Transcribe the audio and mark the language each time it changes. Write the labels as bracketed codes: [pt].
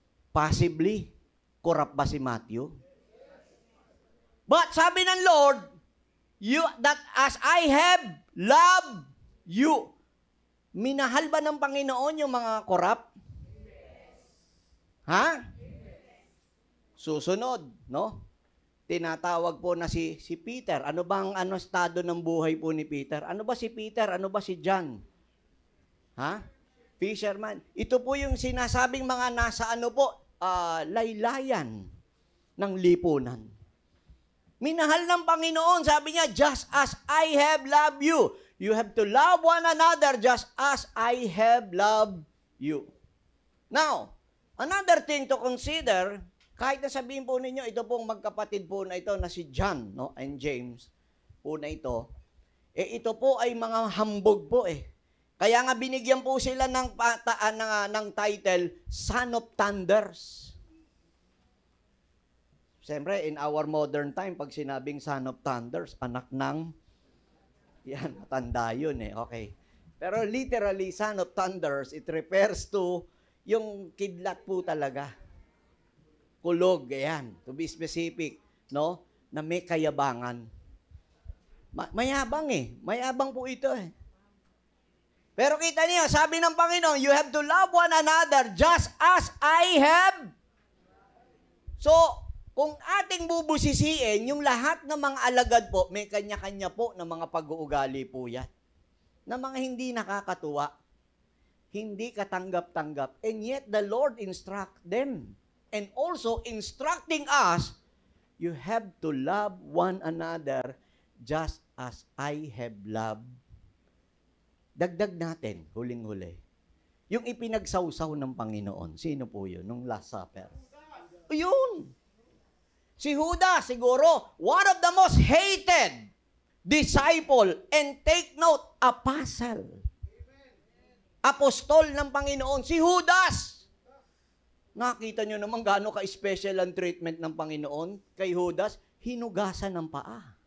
[en] Possibly, corrupt [tl] ba si [en] Matthew? But [tl] sabi ng [en] Lord, that as I have loved you. [tl] Minahal ba ng Panginoon yung mga corrupt? Ha? Susunod, no? Tinatawag po na si Peter. Ano bang estado ng buhay po ni Peter? Ano ba si Peter? Ano ba si John? Ha? Fisherman. Ito po yung sinasabing mga nasa laylayan ng lipunan. Minahal ng Panginoon. Sabi niya, [en] just as I have loved you. You have to love one another just as I have loved you. Now, another thing to consider, [tl] kahit na sabihin po ninyo, ito pong magkapatid po na ito na si John, no, and James po na ito, ito po ay mga hambog po eh. Kaya nga binigyan po sila ng title, Son of Thunders. Siyempre, [en] in our modern time, [tl] pag sinabing Son of Thunders, anak ng, yan, matanda yun eh, okay. Pero literally, Son of Thunders, [en] it refers to [tl] yung kidlat po talaga. Kulog, ayan, [en] to be specific, [tl] no? Na may kayabangan. Mayabang eh. Mayabang po ito eh. Pero kita niyo, sabi ng Panginoon, [en] you have to love one another just as I have. [tl] So, kung ating bubusisiin, yung lahat ng mga alagad po, may kanya-kanya po na mga pag-uugali po yan. Na mga hindi nakakatuwa, hindi katanggap-tanggap, [en] and yet the Lord instruct them. And also instructing us, you have to love one another just as I have loved. [tl] Dagdag natin, huling-huli. Yung ipinagsawsaw ng Panginoon, sino po yun? Nung Last Supper. Yun! [en] Si Judas, [tl] siguro, [en] one of the most hated disciple, and take note, apostle. [tl] Apostol ng Panginoon, si Judas. Nakita nyo naman gaano ka-special ang treatment ng Panginoon kay Judas, hinugasan ng paa.